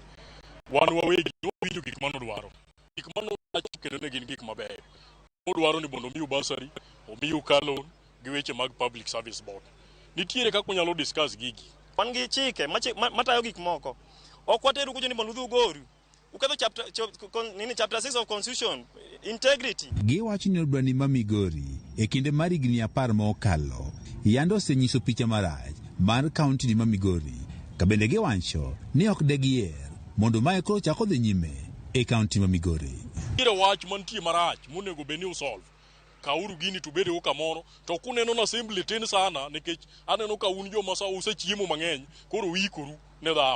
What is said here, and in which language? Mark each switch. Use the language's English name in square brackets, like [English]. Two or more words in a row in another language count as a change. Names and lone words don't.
[Luo (Kenya and Tanzania)] Wan wawegi winjo gik mano dwaro. Gik mano kendo ne gin gik mabeyo. Odwaro ni bondo miu basari, omiu kalon gi weche mag [English] public service board. [Luo (Kenya and Tanzania)] Nitiere kaka unyalo discuss gigi. Wan gi chike matayo gik moko. Ok wateru kujo ni bondo udhi ugoru. Ukadho [English] chapter 6 of constitution, integrity. [Luo (Kenya and Tanzania)] Giwacho ni od bura ma Migori e kinde mar higni 10 mokalo yando osenyiso picha marach mar kaunti ni ma Migori. Ka bende giwacho ni ok de gier mondo mae koro chako dhi nyime e kaunti ma Migori. Ire wach mantie marach monego beni usolve. Kauru gini tubede uka moro to kuneno na assembly tin sana nikech aneno ka un joma sa usechiemo mang'eny koro wikoru ne dhawo.